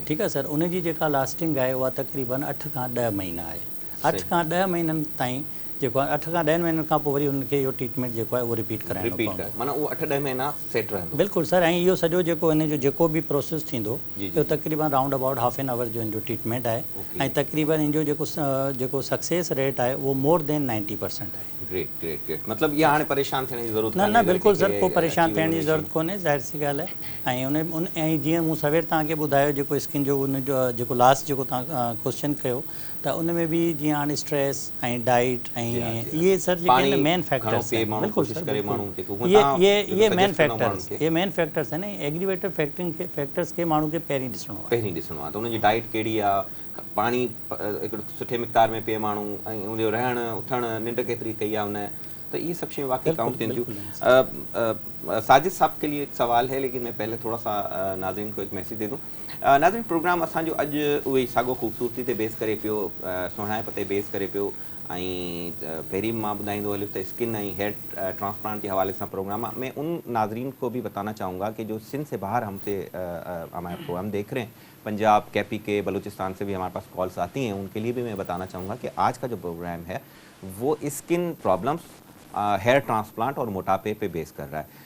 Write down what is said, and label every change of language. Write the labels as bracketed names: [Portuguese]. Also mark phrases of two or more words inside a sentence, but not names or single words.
[Sindhi] ठीकु आहे सर, उनजी जेका लास्टिंग आहे उहा तक़रीबन 8 खां 10 महीना आहे। 8 खां 10 महीननि ताईं जेको आहे 8 खां 10 महीननि खां पोइ वरी उनखे इहो ट्रीटमेंट जेको आहे उहो रिपीट कराइणो पवंदो, माना उहो 8-10 महीना सेट रहंदो। बिल्कुलु सर, ऐं इहो सॼो जेको हिन जो जेको बि प्रोसेस थींदो इहो तक़रीबन [English] round about half an hour [Sindhi] जो हिन जो ट्रीटमेंट आहे, ऐं तक़रीबन हिन जो जेको सक्सेस रेट आहे उहो [English] more than [Sindhi] 90% आहे। [English] great great great, [Sindhi] मतिलबु इहा हाणे परेशान थियण जी ज़रूरत न, बिल्कुलु सर, को परेशान थियण जी ज़रूरत कोन्हे, ज़ाहिर सी ॻाल्हि आहे। ऐं ऐं जीअं मूं सवेर तव्हांखे ॿुधायो जेको स्किन जो उनजो जेको लास्ट जेको तव्हां क्वेश्चन कयो, त उन में बि जीअं हाणे स्ट्रेस ऐं डाइट ऐं इहे सर जेके आहिनि [English] main factors [Sindhi] आहिनि। बिल्कुलु सर, ये [English] main factors [Sindhi] आहिनि, [English] aggravator factors [Sindhi] खे माण्हू खे पहिरीं ॾिसणो आहे। त उनजी डाइट कहिड़ी आहे, पाणी हिकिड़ो सुठे मिक़दार में पीए माण्हू, ऐं उनजो रहणु उथणु निंड केतिरी कई आहे उन, त ये सब शयूं वाकई काउंट थियन थियूं। [Hindi] साजिद साहब के लिए एक सवाल है, लेकिन मैं पहले थोड़ा सा नाज़रीन को एक मैसेज दे दूँ। [Sindhi] नाज़रीन, प्रोग्राम असांजो अॼु उहे साॻो ख़ूबसूरती ते बेस करे पियो, सुहिणाइप ते बेस करे पियो, ऐं पहिरीं मां ॿुधाईंदो हलियुसि त स्किन ऐं [English] hair transplant [Hindi] के हवाले से प्रोग्राम है। मैं उन नाजरीन को भी बताना चाहूँगा कि जो सिंध से बाहर हमसे हमारे प्रोग्राम देख रहे हैं, पंजाब, केपी के, बलूचिस्तान से भी हमारे पास कॉल्स आती हैं, उनके लिए भी मैं बताना चाहूँगा कि आज का जो प्रोग्राम है वो [English] skin problems, hair transplant [Hindi] और मोटापे पे बेस कर रहा है।